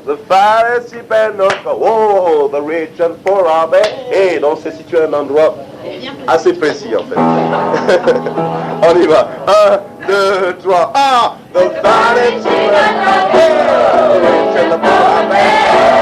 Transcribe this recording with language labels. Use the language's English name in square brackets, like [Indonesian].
[English] The Pharisee oh, the rich and poor are there. [French] Et donc c'est situé à un endroit assez précis en fait. On y va. 1, 2, 3, 1. [English] The Pharisee the rich and the poor are there.